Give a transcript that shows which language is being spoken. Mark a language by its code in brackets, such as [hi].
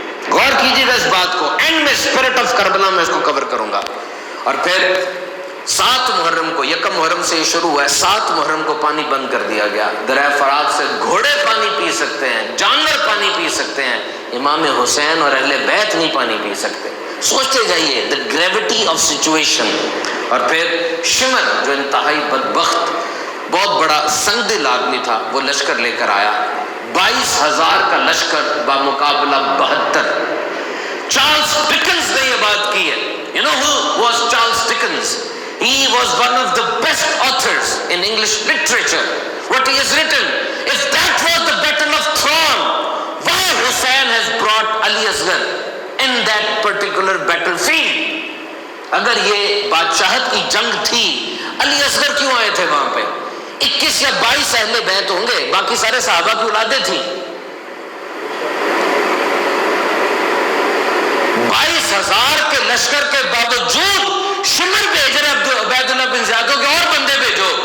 [ur] غور کیجیے گا اس بات کو، اینڈ میں اسپرٹ آف کربلا میں اس کو کور کروں گا. اور پھر 7 محرم کو، 1 محرم سے یہ شروع ہوا ہے، 7 محرم کو پانی بند کر دیا گیا. دریا فرات سے گھوڑے پانی پی سکتے ہیں، جانور پانی پی سکتے ہیں، امام حسین اور اہل بیت نہیں پانی پی سکتے. سوچتے جائیے [en] the gravity of situation. [ur] اور پھر شمر جو انتہائی بدبخت بہت بڑا سنگ دل آدمی تھا، وہ لشکر لے کر آیا، 22,000 کا لشکر بمقابلہ 72. چارلز ڈکنز نے یہ بات کی ہے. [en] You know who was Charles Dickens? He was one of the best authors in English literature. What he has written, if that was the battle of Thrawn, why Hussein has brought Ali Asghar in that particular battlefield? [ur] اگر یہ بادشاہت کی جنگ تھی، علی اصغر کیوں آئے تھے وہاں پہ؟ 21 یا 22 اہل بیت ہوں گے، باقی سارے صحابہ کی اولادیں تھیں. 22,000 کے لشکر کے باوجود شمر بھیج رہے عبید اللہ بن زیاد کے اور بندے بھیجو.